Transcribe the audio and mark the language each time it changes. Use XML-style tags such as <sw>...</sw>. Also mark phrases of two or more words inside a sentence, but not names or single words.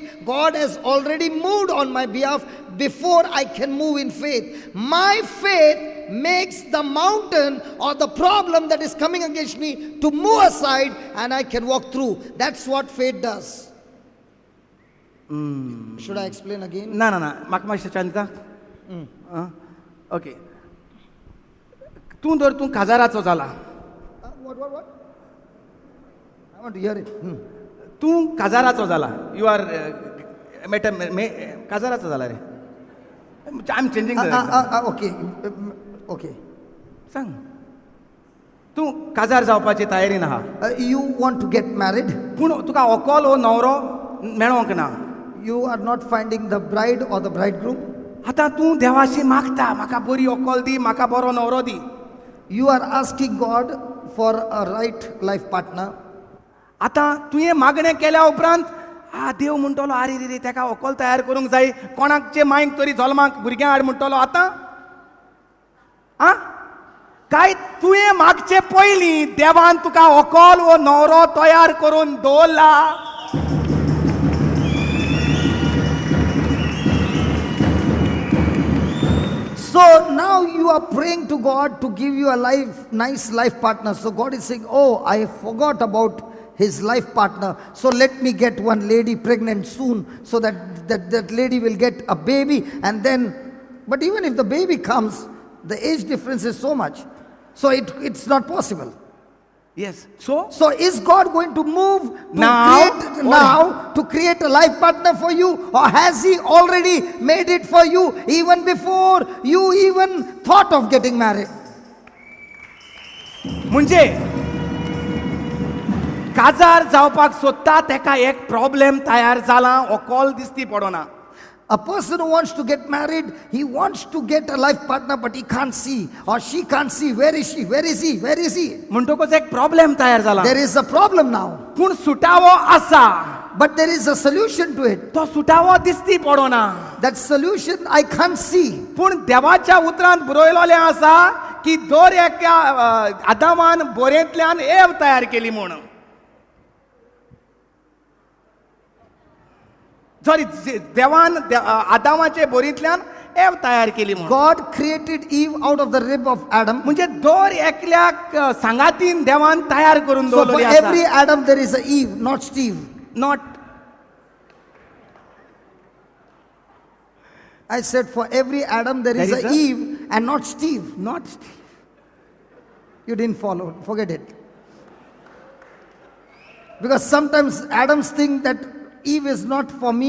<en>God has already moved on my behalf before I can move in faith. My faith makes the mountain or the problem that is coming against me to move aside, and I can walk through. That's what faith does. Should I explain again?</en> <kok>ना ना ना, म्हाका मातशें चान्स दिता. ओके. तूं जर तूं काजाराचो जाला,</kok> <en>What? I want to hear it.</en> <kok>तूं काजाराचो जाला,</kok> <en>you are</en> <kok>काजाराचो जाला रे.</kok> <en>I am changing. Okay.</en> <kok>सांग. तूं काजार जावपाची तयारीन आहा,</kok> <en>You want to get married?</en> <kok>पूण तुका व्हंकल वो न्हवरो मेळोंक ना.</kok> <en>You are not finding the bride or the bridegroom?</en> <kok>आतां तूं देवाशी मागता, म्हाका बरी व्हंकल दी, म्हाका बरो न्हवरो दी.</kok> <en>You are asking God for a right life partner.</en> <kok>आतां तुवें मागणें केल्या उपरांत देव म्हणटलो आरे रे रे ताका व्हंकल तयार करूंक जाय, कोणाकचे मांयक तरी जल्माक भुरग्यां हाड म्हणटलो. आतां काय तुवें मागचे पयलीं देवान तुका व्हंकल वो न्हवरो तयार करून दवरला.</kok> <en>So now you are praying to God to give you a nice life partner. So God is saying, oh, I forgot about his life partner. So let me get one lady pregnant soon so that lady will get a baby. And then, but even if the baby comes, the age difference is so much. So it's not possible. Yes. So is God going to move to create a life partner for you, or has he already made it for you even before you even thought of getting married?</en> <kok>म्हणजे काजार जावपाक सोदता तेका एक प्रॉब्लेम तयार जाला, व्हंकल दिसती पडना.</kok> <en>A person who wants to get married, he wants to get a life partner, but he can't see, or she can't see. Where is she? Where is he? Where is he?</en> <kok>म्हणटकच एक प्रॉब्लेम तयार जाला.</kok> <en>There is a problem now.</en> <kok>पूण सुटावो आसा,</kok> <en>But there is a solution to it.</en> <kok>तो सुटावो दिसती पडना.</kok> <en>That solution I can't see.</en> <kok>पूण देवाच्या उतरांत बरयलोलें आसा की दर एका आदामान बोरेंतल्यान एव तयार केली म्हणून. सॉरी, देवान आदामाचे बोरींतल्यान एव तयार केली म्हणून.</kok> <en>God created Eve out of the rib of Adam.</en> <kok>म्हणजे दर एकल्याक सांगातीन देवान तयार करून</kok> <en>So for</en> <kok>दवरलेली आसा.</kok> <en>every Adam there is a Eve, not Steve. नॉट. I said for every Adam there is a Eve and not Steve. Not. You didn't follow. Forget it. Because sometimes Adams think that Eve is not for me.</en>